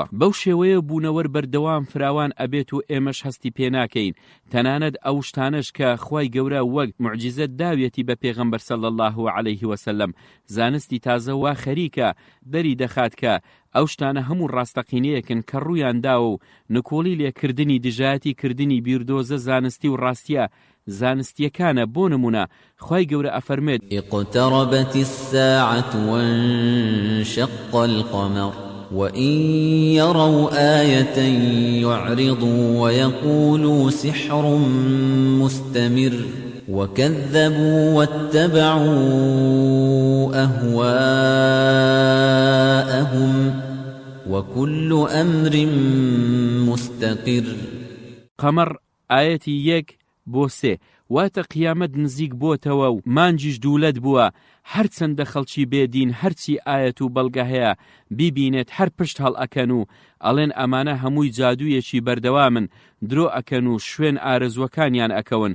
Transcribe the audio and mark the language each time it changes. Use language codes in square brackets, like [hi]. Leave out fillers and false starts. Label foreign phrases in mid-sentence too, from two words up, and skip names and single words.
[ckb] بەو شێوەیە بوونەوەر بەردەوام فراوان ئەبێت و ئێمەش هەستی پێناکەین، تەنانەت ئەو شتانەش کە خوای گەورە وەک موعجزەت داوێتی بە پێغەمبەر [ar] صلی الله علیه وسلم، [ckb] زانستی تازە وا خەریکە دەری دەخات کە ئەو شتانە هەموو ڕاستەقینەیەکن کە ڕوویان داوە و نکۆڵی لێکردنی دژایەتی کردنی بیردۆزە زانستی و ڕاستیە زانستیەکانە. بۆ نمونە خوای گەورە ئەفەرمێت [ar] اقتربت الساعة وانشق القمر وإن يروا آية يعرضوا ويقولوا سحر مستمر وكذبوا واتبعوا أهواءهم وكل أمر مستقر. قمر آية [ckb] يك بۆ سێ واتە قیامەت نزیک بۆتەوە و مانجیش دوولەت بووە، هەرچەندە خەڵکی بێدین هەرچی ئاەت و بەڵگە هەیە بیبینێت هەر پشت هەڵ ئەکەن و ئەڵێن ئەمانە هەمووی جادوویەکی بەردەوامن، درۆ ئەکەن و شوێن ئارەزوەکانیان ئەکەون.